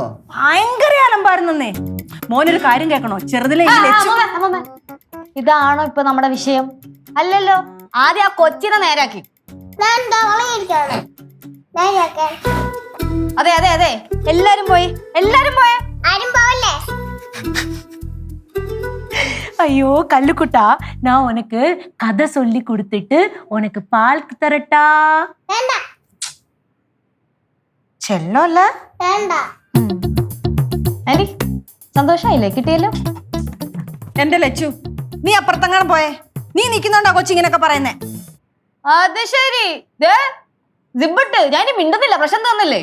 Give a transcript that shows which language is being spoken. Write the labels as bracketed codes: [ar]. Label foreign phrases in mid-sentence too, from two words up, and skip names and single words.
[ml] ഭയങ്കര അലമ്പായിരുന്നേ. മോനൊരു കാര്യം കേൾക്കണോ? ചെറുതിലെ ഇതാണോ ഇപ്പൊ നമ്മുടെ വിഷയം? അല്ലല്ലോ. ആദ്യം ആ കൊച്ചിനെ നേരാക്കി. അതെ അതെ അതെ. എല്ലാരും പോയി. ആരും പോവല്ലേ? [ta] ஐயோ கல்லுக்குட்டா, நான் உனக்கு கதை சொல்லி கொடுத்துட்டு உனக்கு பால் தரட்டா? வேண்டாம். [ml] ചെല്ലോല്ല. വേണ്ടാം. ആന്റി സന്തോഷായില്ലേ? കിട്ടിയല്ലോ. എന്റെ ലച്ചു, നീ അപ്പുറത്തെങ്ങാനും പോയേ. നീ നിൽക്കുന്നുണ്ടോ കൊച്ചിങ്ങനൊക്കെ പറയുന്നേ? അത് ശരി. സിബിട്ട് ഞാൻ മിണ്ടുന്നില്ല. പ്രശ്നം തോന്നില്ലേ?